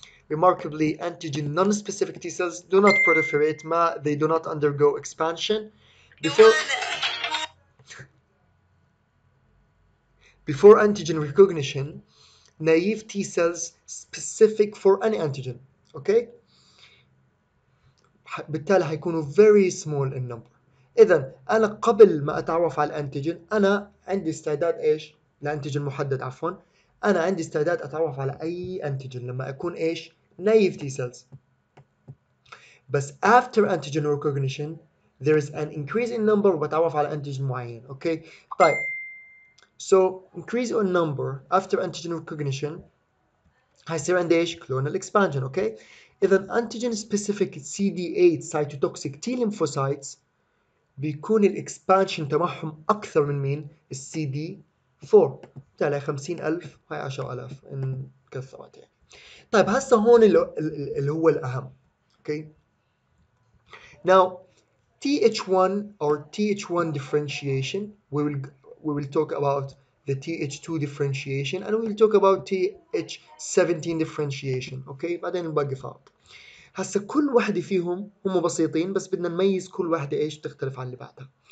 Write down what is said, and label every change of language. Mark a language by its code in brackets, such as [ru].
[en] Remarkably, antigen non-specific T cells do not proliferate, they do not undergo expansion. Before antigen recognition, naive T cells specific for any antigen. Okay. [ar] بالتالي هيكونوا [en] very small in number. [ar] إذا أنا قبل ما أتعرف على الأنتيجين أنا عندي استعداد إيش؟ الأنتيجين محدد عفوا. أنا عندي استعداد أتعرف على أي أنتيجين لما أكون إيش؟ [en] naive T cells. بس after antigen recognition there is an increase in number [ar] وبتعرف على أنتيجين معين. أوكي؟ طيب. [en] So increase in number after antigen recognition [ar] هيصير عندي إيش؟ [en] clonal expansion. [ar] أوكي؟ إذا [en] antigen specific CD8 cytotoxic T lymphocytes [ar] بيكون الاكسبانشن تبعهم اكثر من مين؟ السي دي 4. بالتالي 50,000 هاي 10,000 ان كثرت يعني. طيب هسه هون اللي هو الاهم. اوكي. [en] Now TH1 or TH1 differentiation we will talk about the TH2 differentiation and we will talk about TH17 differentiation. [ar] اوكي بعدين نبقى فاضي. هسه كل وحده فيهم هم بسيطين بس بدنا نميز كل وحده ايش تختلف عن اللي بعدها.